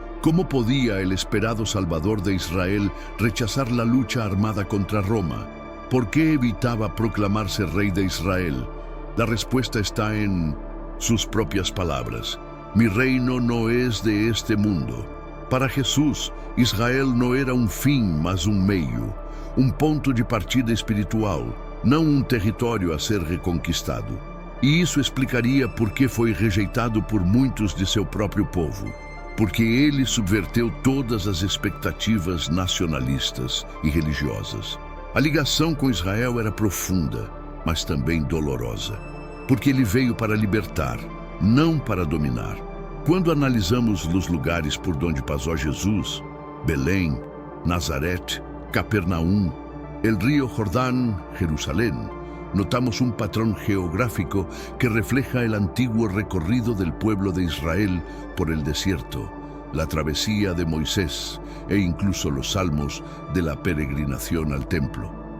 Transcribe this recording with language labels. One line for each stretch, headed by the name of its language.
Spanish: ¿Cómo podía el esperado Salvador de Israel rechazar la lucha armada contra Roma? ¿Por qué evitaba proclamarse rey de Israel? La respuesta está en sus propias palabras: mi reino no es de este mundo.
Portuguese: Para Jesús, Israel
Spanish: no era
Portuguese: um fim, mas meio, ponto de partida espiritual, não território a ser reconquistado. E isso explicaria por que foi rejeitado por muitos de seu próprio povo. Porque ele subverteu todas as expectativas nacionalistas e religiosas. A ligação com Israel era profunda, mas também dolorosa, porque ele veio para libertar, não para dominar. Quando analisamos os lugares por onde passou Jesus,
Spanish: Belém, Nazaré, Capernaum, el río Jordán, Jerusalén, notamos un patrón geográfico que refleja el antiguo recorrido del pueblo de Israel por el desierto, la travesía de Moisés e incluso los salmos de la peregrinación al templo.